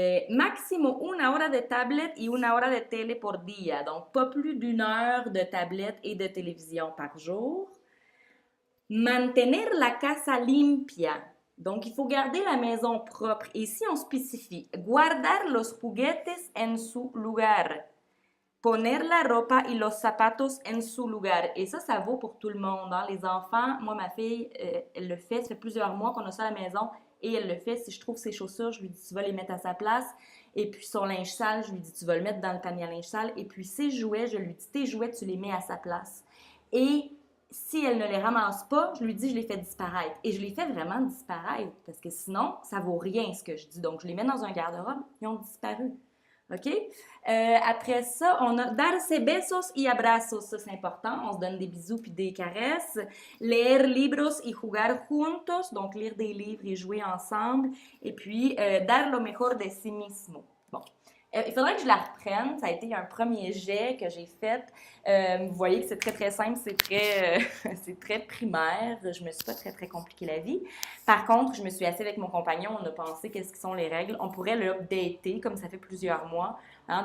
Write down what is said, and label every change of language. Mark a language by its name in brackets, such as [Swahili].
[Spanish] Maximo una hora de tablette y una hora de télé por día, [French] donc pas plus d'une heure de tablette et de télévision par jour. [Spanish] Mantener la casa limpia, [French] donc il faut garder la maison propre. Et ici on spécifie, [Spanish] guardar los juguetes en su lugar. Poner la ropa y los zapatos en su lugar. [French] Et ça vaut pour tout le monde. Hein? Les enfants, moi, ma fille, elle le fait. Ça fait plusieurs mois qu'on a ça à la maison et elle le fait. Si je trouve ses chaussures, je lui dis, tu vas les mettre à sa place. Et puis son linge sale, je lui dis, tu vas le mettre dans le panier à linge sale. Et puis ses jouets, je lui dis, tes jouets, tu les mets à sa place. Et si elle ne les ramasse pas, je lui dis, je les fais disparaître. Et je les fais vraiment disparaître parce que sinon, ça vaut rien ce que je dis. Donc, je les mets dans un garde-robe, ils ont disparu. OK? Après ça, on a [Spanish] darse besos y abrazos. [French] Ça, c'est important. On se donne des bisous puis des caresses. [Spanish] Leer libros y jugar juntos. [French] Donc, lire des livres et jouer ensemble. Et puis, [Spanish] dar lo mejor de sí mismo. [French] Bon. Il faudrait que je la reprenne. Ça a été un premier jet que j'ai fait. Vous voyez que c'est très, très simple. C'est très primaire. Je me suis pas très, très compliqué la vie. Par contre, je me suis assise avec mon compagnon. On a pensé qu'est-ce qui sont les règles. On pourrait l'updater comme ça fait plusieurs mois. Hein?